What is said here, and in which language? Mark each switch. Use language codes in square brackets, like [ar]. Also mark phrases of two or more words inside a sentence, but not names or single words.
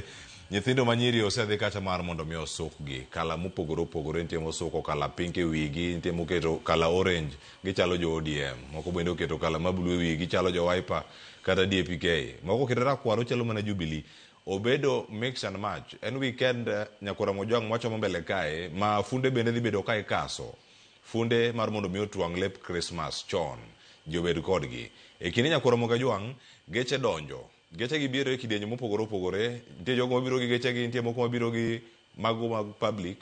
[luo] Nyithindo manyiri osedhi kacha mar mondo mi osukgi kala mopogore opogore. Nitie mosuko kala pink e wigi, nitie moketo kala orange gichalo jo ODM, moko bende oketo kala ma blue e wigi gichalo jo Wiper kata DAPK, moko oketo rakwaro chalo mana Jubilee. [en] Obedo mix and match. [luo] En weekend Nyakora Muge Jwang'o wacho mbele kae ma funde bende dhi bedo kae kaso. Funde mar mondo mi otwang' lep Christmas chon jobed kodgi. E kinde Nyakora Muge Jwang'o geche donjo. Geche gi biro e kidienje mopogore opogore. Nitie jogo mabiro gi geche gi, nitie moko mabiro gi mago mag public.